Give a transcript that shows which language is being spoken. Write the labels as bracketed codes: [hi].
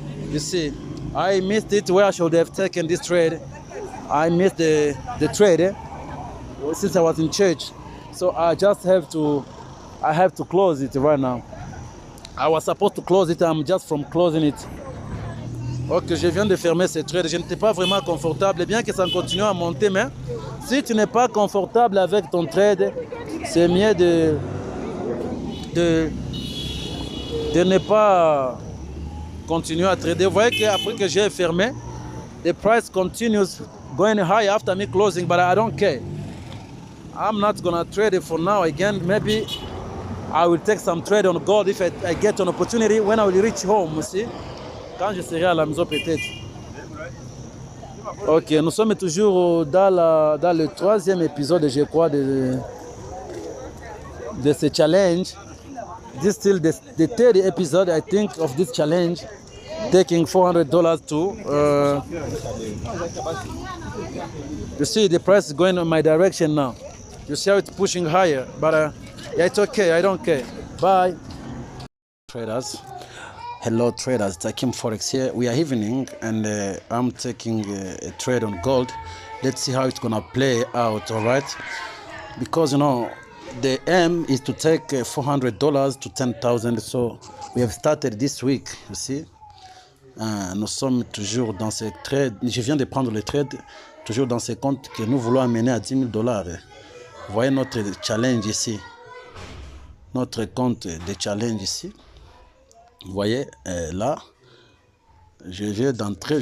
[en] You see, I missed it where I should have taken this trade. I missed the trade since I was in church, so I have to close it right now. I was supposed to close it. I'm just from closing it. [fr] Ok, je viens de fermer ce trade. Je n'étais pas vraiment confortable, bien que ça continue à monter, mais si tu n'es pas confortable avec ton trade, c'est mieux de, de ne pas continuer à trader. Vous voyez qu'après que j'ai fermé, [en] the price continues going high after me closing, but I don't care. I'm not gonna trade it for now again. Maybe I will take some trade on gold if I get an opportunity when I will reach home, you see? [fr] Quand je serai à la maison peut-être. Ok, nous sommes toujours dans le troisième épisode, je crois, de ce challenge. [en] This is still the third episode, I think, of this challenge. Taking $400 to... you see, the price is going in my direction now. You see how it's pushing higher, but yeah, it's okay, I don't care. Bye. Traders. Hello traders, it's Akim Forex here. We are evening and I'm taking a trade on gold. Let's see how it's gonna play out, all right? Because, you know, the aim is to take $400 to 10,000. So we have started this week, you see. [fr] Nous sommes toujours dans ces trades. Je viens de prendre le trade, toujours dans ces comptes que nous voulons amener à $10 000. Vous voyez notre challenge ici. Notre compte de challenge ici. Vous voyez, là, je viens d'entrer.